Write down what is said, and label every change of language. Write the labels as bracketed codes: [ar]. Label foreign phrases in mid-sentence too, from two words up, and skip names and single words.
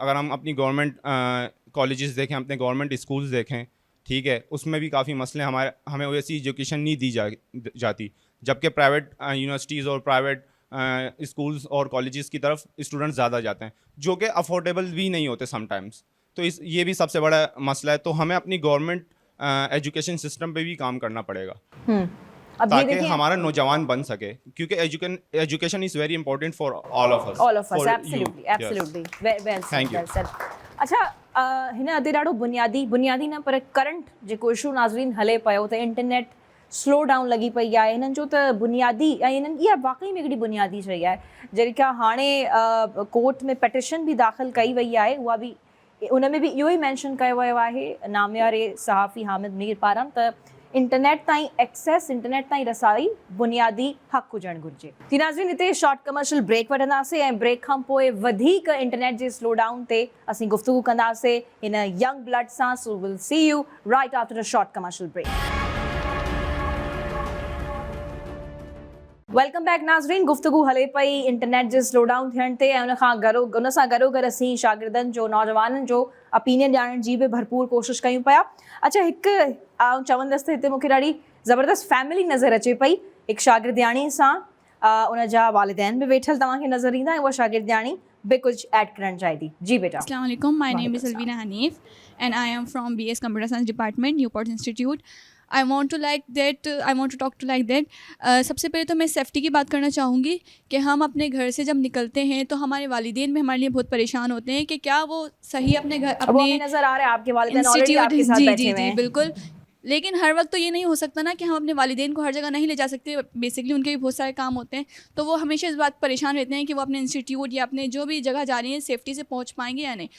[ur] اگر ہم اپنی [en] government colleges [ur] دیکھیں، اپنے [en] government schools [ur] دیکھیں، ٹھیک ہے، اس میں بھی کافی مسئلے ہمیں ویسی ایجوکیشن نہیں دی جاتی، جبکہ [en] private universities [ur] اور [en] private schools [ur] اور کالجز کی طرف اسٹوڈنٹس زیادہ جاتے ہیں، جو کہ افورڈیبل بھی نہیں ہوتے سم ٹائمز. تو یہ بھی سب سے بڑا مسئلہ ہے۔ تو ہمیں اپنی [en] government education system [ur] پہ بھی کام کرنا پڑے گا اب یہ ताकि देखिए ہمارا نوجوان بن سکے، کیونکہ [en] education is very important for all of us. absolutely well Thank you. सेड। [sd] अच्छा हिन अधे ॾाढो बुनियादी न पर करंट जेको इशू नाज़रीन हले पियो त इंटरनेट [en] slow down [sd] लॻी पई आहे, हिननि जो त बुनियादी ऐं हिननि इहा वाक़ई में हिकिड़ी बुनियादी शइ आहे जेका हाणे कोर्ट में पेटिशन बि दाख़िल कई वई आहे, उहा बि उन में बि इहो ई मैंशन कयो वियो आहे नामियारे सहाफ़ी हामिद मीर पारां त इंटरनेट ताईं एक्सेस, इंटरनेट ताईं रसाई बुनियादी हक़ हुजणु घुरिजे। जी नाज़रीन, हिते [en] short commercial break [sd] वठंदासीं ऐं ब्रेक खां पोइ वधीक इंटरनेट जे [en] slow down [sd] ते असीं गुफ़्तगू कंदासीं हिन [en] young blood [sd] सां। [en] So will see you right after a short commercial break. welcome back [sd] नाज़रीन, गुफ़्तगू हले पई इंटरनेट जे [en] slow down [sd] थियण ते ऐं उन सां गॾोगॾु असीं शागिर्दनि जो, नौजवाननि जो ओपिनियन ॼाणण जी बि भरपूर कोशिशि कयूं पिया। अच्छा, हिकु आउं चवंदसि त हिते मूंखे ॾाढी ज़बरदस्त फैमिली नज़र अचे पई, हिकु शागिर्दियाणी सां उन जा वालिदैन बि वेठल तव्हांखे नज़र ईंदा ऐं उहा शागिर्दियाणी बि कुझु ऐड करणु चाहे थी। जी बेटा। [ar] السلام عليكم. [en] My name is Alvina Hanif and I am from BS Computer Science Department, Newport Institute. I want to talk to like that. [ur] سب سے پہلے تو میں سیفٹی کی بات کرنا چاہوں گی کہ ہم اپنے گھر سے جب نکلتے ہیں تو ہمارے والدین بھی ہمارے لیے بہت پریشان ہوتے ہیں کہ کیا وہ صحیح اپنے گھر اپنے نظر آ رہا ہے آپ کے والدین آل ریڈی آپ کے ساتھ بیٹھے ہوئے ہیں. बिल्कुल। لیکن ہر وقت تو یہ نہیں ہو سکتا نا کہ ہم اپنے والدین کو ہر جگہ نہیں لے جا سکتے، بیسکلی ان کے بھی بہت سارے کام ہوتے ہیں، تو وہ ہمیشہ اس بات پریشان رہتے ہیں کہ وہ اپنے انسٹیٹیوٹ یا اپنے جو بھی جگہ جا رہی ہیں سیفٹی سے پہنچ پائیں گے یا نہیں.